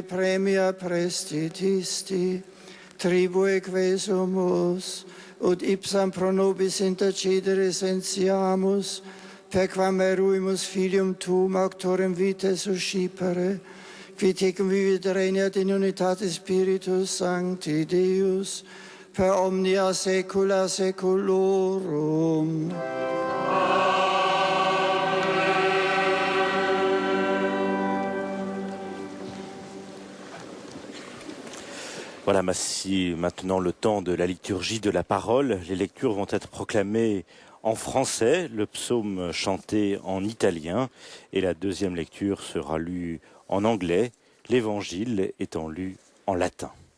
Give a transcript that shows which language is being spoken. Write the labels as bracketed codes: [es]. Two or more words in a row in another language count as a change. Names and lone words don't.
[la] premia prestitisti, tribue quesumus, ut ipsam pro nobis intercedere sentiamus, perquam eruimus filium tuum auctorem vitae suscipere, qui tecum vivit regnat in unitate Spiritus Sancti Deus, per omnia saecula saeculorum. [fr] Voilà, maintenant le temps de la liturgie de la parole. Les lectures vont être proclamées en français, le psaume chanté en italien et la deuxième lecture sera lue en anglais, l'évangile étant lu en latin.